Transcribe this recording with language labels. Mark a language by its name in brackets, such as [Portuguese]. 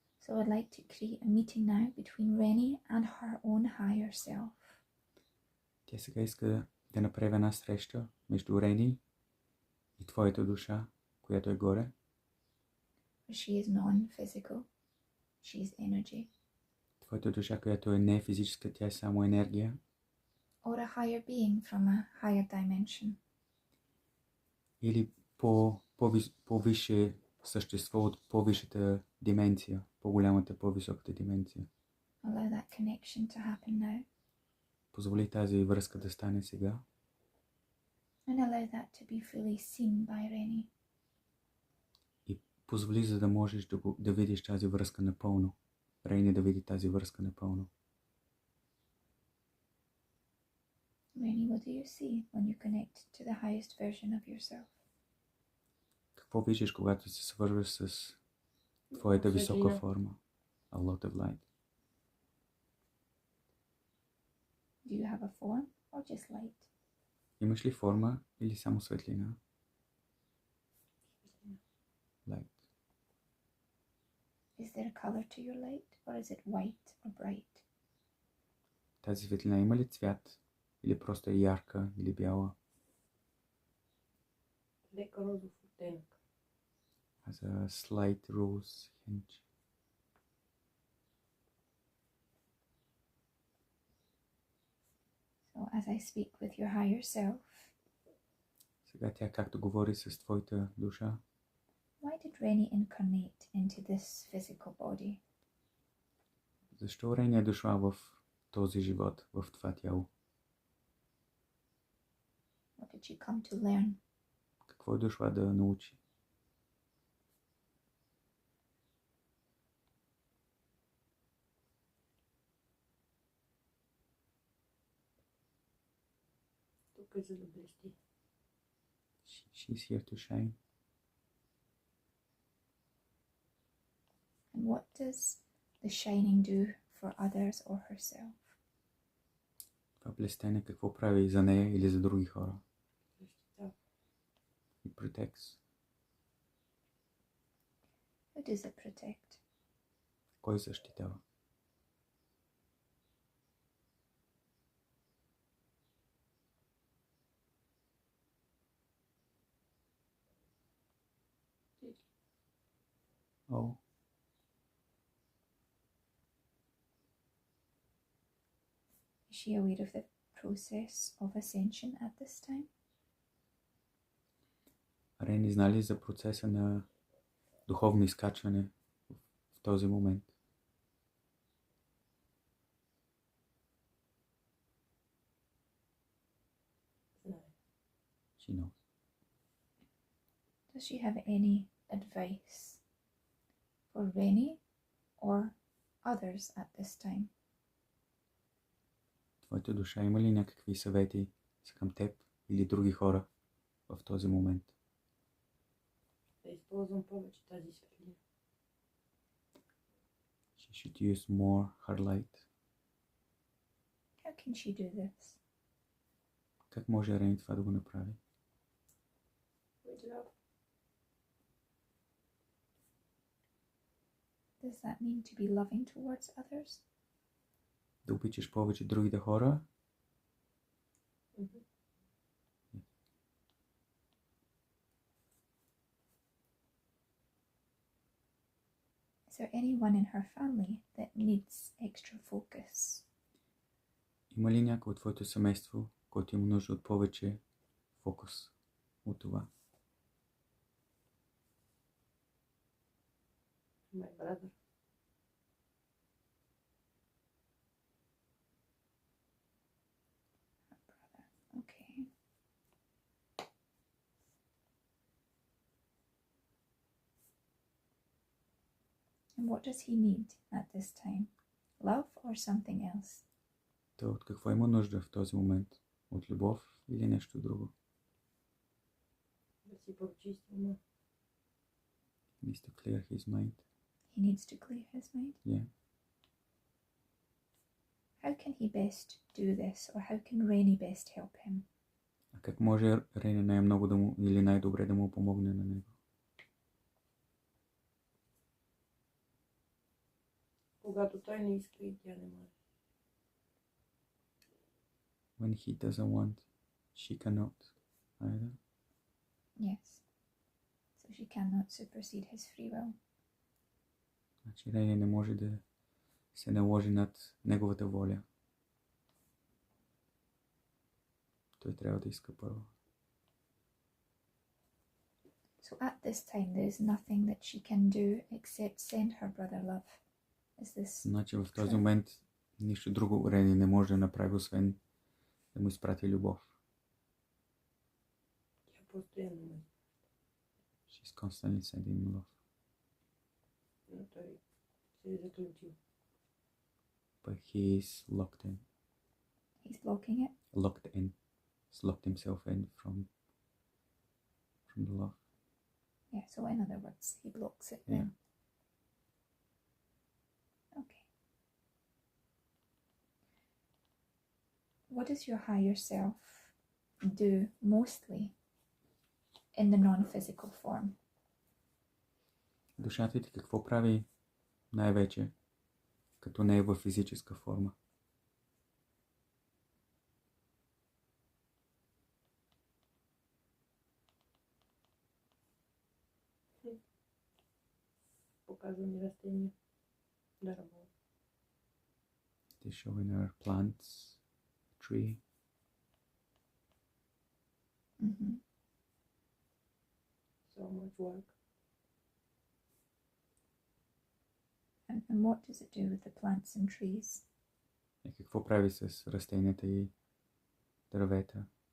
[English] So I'd like to create a meeting now between Rennie and her own higher self. [Bulgarian] Тя сега иска да направи една среща между Рени и твоята душа, която е горе. [English] She is non-physical. She is energy. [Bulgarian] Твоята душа, която е не физическа, тя е само енергия. [English] Or a higher being from a higher dimension. [Bulgarian] Или по-висше същество от по-висшата дименция, по-голямата, по-високата дименция. [English] Allow that connection to happen now. [Bulgarian] Позволи тази връзка да стане сега. [English] And allow that to be fully seen by Rennie. [Bulgarian] И позволи, за да можеш да видиш тази връзка напълно. Рейни да види тази връзка напълно. [English] Rennie, what do you see when you connect to the highest version of yourself? [Bulgarian] Какво виждаш, когато се свързваш с твоята висока форма? [English] A lot of light. Do you have a form or just light? [Bulgarian] Имаш ли форма или само светлина? [English] Light. Is there a color to your light or is it white or bright? [Bulgarian] Тази светлина има ли цвят? Или просто е ярка или бяла? Лека розов оттенък. [English] Has a slight rose hint. So, as I speak with your higher self, [Bulgarian] Сега тя както говори с твоята душа. [English] why did Reni incarnate into this physical body? [Bulgarian] Защо Рени е дошла в този живот, в това тяло? [English] What did she come to learn? [Bulgarian] Какво е дошла да научи? Тук е за да блести. [English] She's here to shine. And what does the shining do for others or herself? [Bulgarian] Това блестене какво прави за нея или за други хора? Защитава. [English] It protects. Who does it protect? [Bulgarian] Кой защитава? Oh. [English] Is she aware of the process of ascension at this time? [Bulgarian] Рени знали за процеса на духовно изкачване в този момент? Знае. [English] She knows. Does she have any advice for Reni or others at this time? [Bulgarian] Твоята душа има ли някакви съвети към теб или други хора в този момент? Да използвам повече тази светлина. [English] She should use more her light. How can she do this? [Bulgarian] Как може Рени това да го направи? [English] With love. Does that mean to be loving towards others? [Bulgarian] Да обичаш повече другите хора? Мгм. [English] Is there anyone in her family that needs extra focus? [Bulgarian] Има ли някой от твоето семейство, който има нужда от повече фокус от това? [English] My brother. Her brother. Okay. And what does he need at this time? Love or something else? [Bulgarian] Той от какво има нужда в този момент? От любов или нещо друго? Да си прочисти ума. [English] He needs to clear his mind. He needs to clear his mind. Yeah. How can he best do this, or how can Reni best help him? А как може Рени най-много да му или най-добре да му помогне на него? [Bulgarian] Когато той не иска и тя не може. [English] When he doesn't want, she cannot either. Yes. So she cannot supersede his free will. [Bulgarian] Значи Рени не може да се наложи над неговата воля. Той трябва да иска първо. [English] So at this time, there is nothing that she can do except send her brother love. Is this [Bulgarian] Значи в този момент нищо друго Рени не може да направи, освен да му изпрати любов. Тя постоянно ме. [English] She's constantly sending love. [Bulgarian] Но той се е заключил. [English] But he is locked in. he's blocking it? Locked in. He's locked himself in from the love. Yeah, so in other words, he blocks it Yeah. then. Okay. What does your higher self do mostly in the non-physical form? [Bulgarian] Душата ти какво прави най-вече, като не е във физическа форма? показва ми растения да работят. [English] It is showing her plants, tree. Mm-hmm. So much work. And what does it do with the plants and trees? [Bulgarian] И какво прави с растенията и дървета?